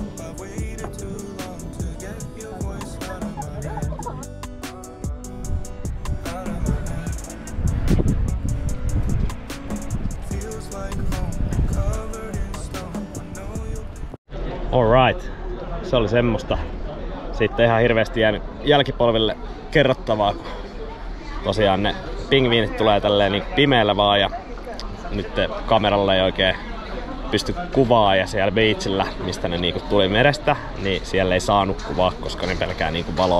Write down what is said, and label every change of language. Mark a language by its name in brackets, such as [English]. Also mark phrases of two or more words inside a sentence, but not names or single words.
[English] I've waited too long to get your voice out of my head. Out of my head. Feels like home, covered in stone. I know you'll. Alright, [Finnish] se oli semmoista. Sitten ihan hirveästi jäänyt jälkipolville kerrottavaa, kun tosiaan ne pingviinit tulee tälleen niin pimeällä vaan ja nyt kameralla ei oikein pysty kuvaa ja siellä beachillä, mistä ne niinku tuli merestä, niin siellä ei saanut kuvaa, koska ne pelkää niinku valoa.